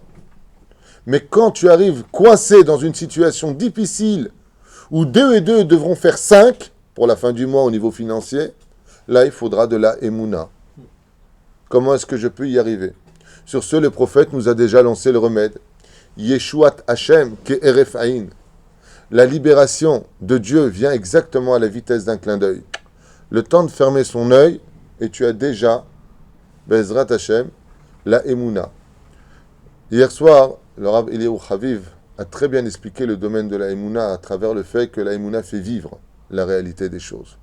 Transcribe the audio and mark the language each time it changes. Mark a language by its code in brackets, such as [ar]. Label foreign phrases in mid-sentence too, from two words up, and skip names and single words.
[fr] Mais quand tu arrives coincé dans une situation difficile, où 2 et 2 devront faire 5 pour la fin du mois au niveau financier, là il faudra de la émouna. Comment est-ce que je peux y arriver? Sur ce, le prophète nous a déjà lancé le remède. [he] ישועת השם כהרף עין. [fr] La libération de Dieu vient exactement à la vitesse d'un clin d'œil. Le temps de fermer son œil, et tu as déjà, [he] בעזרת השם, [fr] la émouna. Hier soir, le Rav Eliyahu Chaviv a très bien expliqué le domaine de la Emouna à travers le fait que la Emouna fait vivre la réalité des choses.